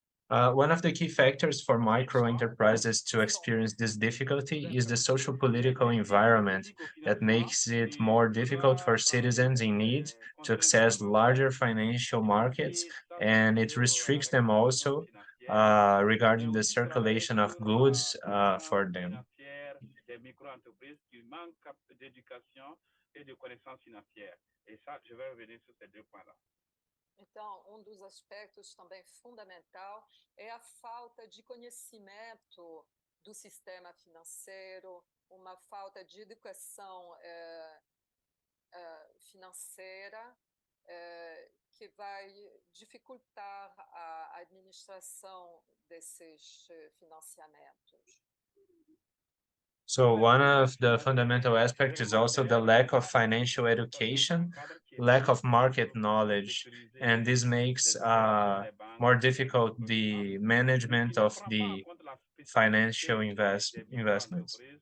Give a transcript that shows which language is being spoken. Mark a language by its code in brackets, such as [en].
[en] One of the key factors for micro enterprises to experience this difficulty is the social political environment that makes it more difficult for citizens in need to access larger financial markets, and it restricts them also regarding the circulation of goods for them. [fr] Des micro-entreprises qui manquent d'éducation et de connaissances financières. Et ça, je vais revenir sur ces deux points-là. [pt] Então, dos aspectos também fundamental é a falta de conhecimento do sistema financeiro, uma falta de educação financeira que vai dificultar a administração desses financiamentos. [en] So one of the fundamental aspects is also the lack of financial education, lack of market knowledge, and this makes more difficult the management of the financial investments.